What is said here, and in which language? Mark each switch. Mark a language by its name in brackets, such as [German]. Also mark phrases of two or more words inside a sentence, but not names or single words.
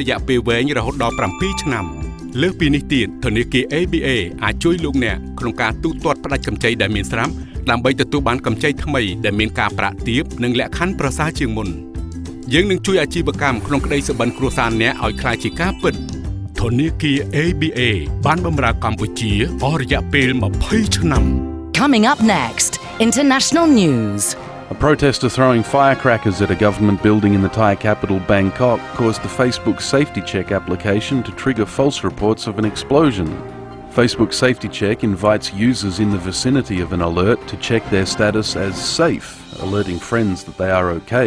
[Khmer] យៈពេលវែងរហូតដល់ 7 ឆ្នាំលើសពីនេះទៀតធនាគារ ABA អាចជួយលោកអ្នកក្នុងការទូទាត់ផ្ដាច់កម្ចីដែលមានស្រាប់ដើម្បីទទួលបានកម្ចីថ្មីដែលមានការប្រាក់ទាបនិងលក្ខខណ្ឌប្រសើរជាងមុនយើងនឹងជួយអាជីវកម្មក្នុងក្តីសុបិនគ្រួសារអ្នកឲ្យក្លាយជាការពិតធនាគារ ABA បានបម្រើកម្ពុជាអស់រយៈពេល20ឆ្នាំ [English] Coming up next, international news. A protester throwing firecrackers at a government building in the Thai capital Bangkok caused the Facebook Safety Check application to trigger false reports of an explosion. Facebook Safety Check invites users in the vicinity of an alert to check their status as safe, alerting friends that they are okay.